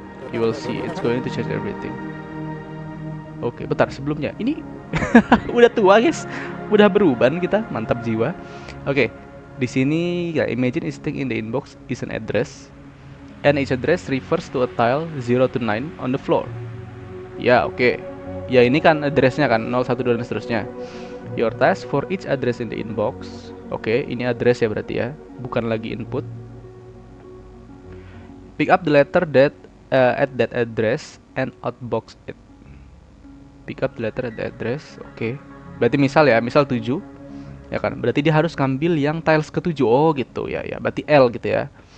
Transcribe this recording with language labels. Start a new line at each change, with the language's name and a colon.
English: You will see, it's going to change everything.
Indonesian: Oke, bentar sebelumnya. Ini udah tua guys, udah beruban kita, mantap jiwa. Oke, di sini ya,
English: imagine is thing in the inbox is an address, and each address refers to a tile 0 to 9 on the floor.
Indonesian: Ya, oke. Ya, ini kan addressnya kan 0, 1, 2 dan seterusnya.
English: Your task for each address in the inbox.
Indonesian: Oke, ini address ya berarti ya, bukan lagi input.
English: Pick up the letter that at that address and outbox it. Pick up the letter at the address.
Indonesian: Oke. Berarti misal ya, misal 7 ya kan. Berarti dia harus ngambil yang tiles ke-7. Oh, gitu ya ya. Berarti L gitu ya.